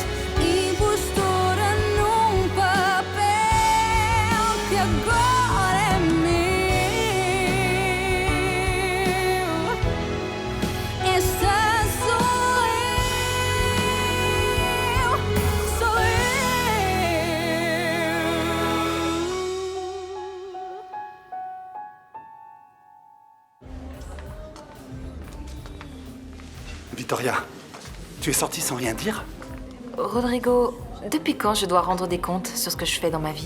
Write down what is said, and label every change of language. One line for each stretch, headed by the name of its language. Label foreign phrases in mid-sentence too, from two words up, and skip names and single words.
Portuguese: Impostora num papel que agora é meu. Esta sou eu, sou eu.
French: Victoria, tu es sortie sans rien dire? Rodrigo, depuis quand je dois rendre des comptes sur ce que je fais dans ma vie?